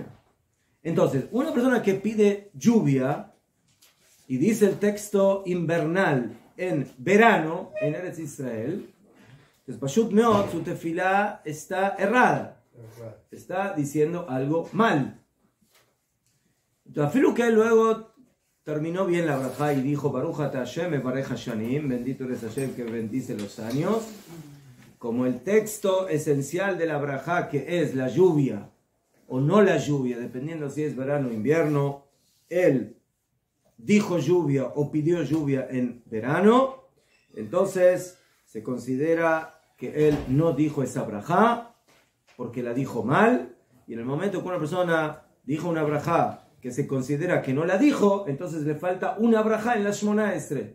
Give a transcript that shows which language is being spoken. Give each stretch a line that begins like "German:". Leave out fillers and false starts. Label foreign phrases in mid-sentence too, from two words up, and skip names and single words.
Spanish: Entonces, una persona que pide lluvia y dice el texto invernal en verano en Eretz Israel, entonces
Hebrew: פשוט מאוד,
Spanish: su tefilá está errada, está diciendo algo mal. Entonces, afirmo que él luego terminó bien la brajá y dijo
Hebrew: ברוך אתה השם מברך השנים,
Spanish: bendito eres Hashem que bendice los años. Como el texto esencial de la brajá, que es la lluvia o no la lluvia, dependiendo si es verano o invierno, él dijo lluvia o pidió lluvia en verano, entonces se considera que él no dijo esa brajá porque la dijo mal, y en el momento que una persona dijo una brajá que se considera que no la dijo, entonces le falta una brajá en la
Hebrew: שמונה עשרה.